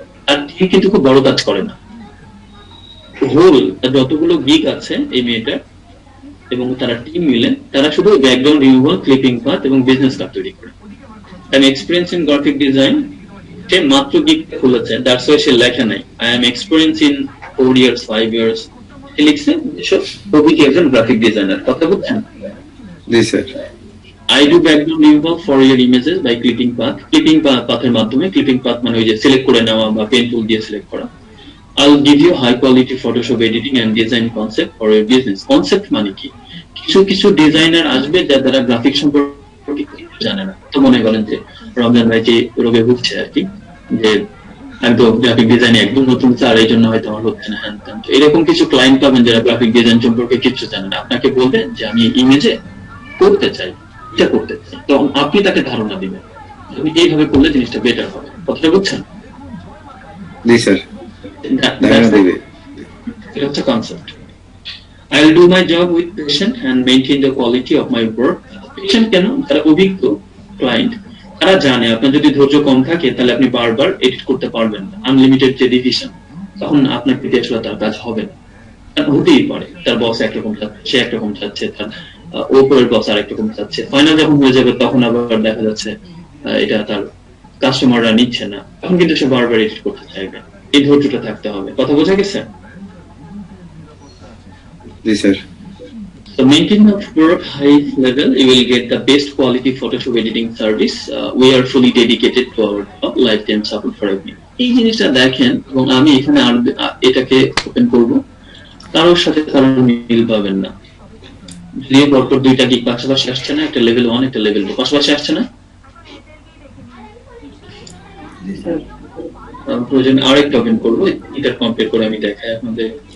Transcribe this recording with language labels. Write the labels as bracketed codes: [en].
[bn] আর team কিন্তু খুব বড় কাজ করে না, হোল যতগুলো গিগ আছে এই মেয়েটার এবং তারা টিম মিলে তারা শুধু ব্যাকগ্রাউন্ড রিমুভাল, ক্লিপিং পাথ এবং বিজনেস কার্ড তৈরি করে। [en] I am experience in graphic design, [bn] সে মাত্র গিগ খুলেছে, [en] that's why [bn] সে লেখা নাই [en] I am experience in 4 years 5 years। [bn] সে লিখছে এসব প্রভৃতি একজন গ্রাফিক ডিজাইনার। কথা বলছেন? জি sir [en] I do background removal for your images by clipping path. [bn] Clipping path এর মাধ্যমে, clipping path মানে ওই যে সিলেক্ট করে নেওয়া বা পেন টুল দিয়ে সিলেক্ট করা। [en] I'll give you high quality Photoshop editing and design concept for your business. [bn] Concept মানে কি? কিছু কিছু ডিজাইনার আসবে যারা গ্রাফিক সম্পর্কে কিছু জানে না। তো মনে করেন যে রমজান ভাই যে রোগে ভুগছে আর কি, যে একদম গ্রাফিক ডিজাইনে একদম নতুন, আর এই জন্য হয়তো আমার হচ্ছে না হ্যান ত্যান। তো এরকম কিছু ক্লায়েন্ট পাবেন যারা গ্রাফিক ডিজাইন সম্পর্কে কিছু জানে না, আপনাকে বলবেন যে আমি ইমেজে করতে চাই, এটা করতে চাই, তখন আপনি তাকে ধারণা দিবেন তুমি এইভাবে করলে জিনিসটা বেটার হবে। কথাটা বুঝছেন? জি স্যার ধারণা দিবে। এটা হচ্ছে concept. [en] I will do my job with passion and maintain the quality of my work. [bn] Patient কেন? যারা অভিজ্ঞ ক্লায়েন্ট তারা জানে আপনার যদি ধৈর্য কম থাকে তাহলে আপনি বারবার এডিট করতে পারবেন না। আনলিমিটেড যে ডিভিশন, তখন আপনার প্রতি আসলে তার কাজ হবে না। হতেই পারে তার বস একরকম চাচ্ছে, সে একরকম চাচ্ছে, তার ওপরের বস আর একরকম চাচ্ছে। ফাইনাল যখন হয়ে যাবে তখন আবার দেখা যাচ্ছে এটা তার কাস্টমাররা নিচ্ছে না, তখন কিন্তু সে বারবার এডিট করতে চাইবে। এই ধৈর্যটা থাকতে হবে। কথা বোঝা গেছে? জি sir [en] So maintain the work high level, you will get the best quality Photoshop editing service. We are fully dedicated to our job, lifetime support for everyone. [bn] এই জিনিসটা দেখেন, এবং আমি এখানে এটাকে ওপেন করব, কারোর সাথে কারোর মিল পাবেন না। যদি পরপর দুইটা গিগ পাশাপাশি আসছে না, একটা লেভেল 1 একটা লেভেল 2 পাশাপাশি আসছে না, প্রয়োজনে আরেকটা ওপেন করবো, এটা কম্পেয়ার করে আমি দেখাই আপনাদের।